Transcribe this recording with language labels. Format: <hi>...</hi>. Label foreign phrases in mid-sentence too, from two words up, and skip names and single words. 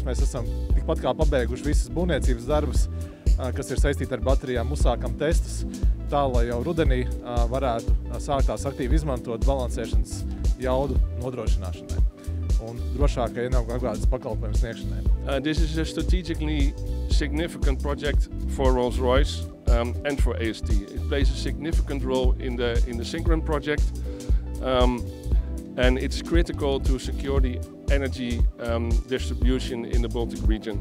<lv>Mēs esam tikpat kā pabeiguši visas būvniecības darbus, kas ir saistīti ar baterijām, uzsākam testus, tā, lai jau rudenī varētu sākt tās aktīvi izmantot balansēšanas jaudu nodrošināšanai un drošākai energoapgādes pakalpojumu sniegšanai.</lv> <en>This is a strategically significant project for Rolls-Royce and for AST. It plays a significant role in the Syncron project, and it's critical to secure the energy distribution in the Baltic region.</en>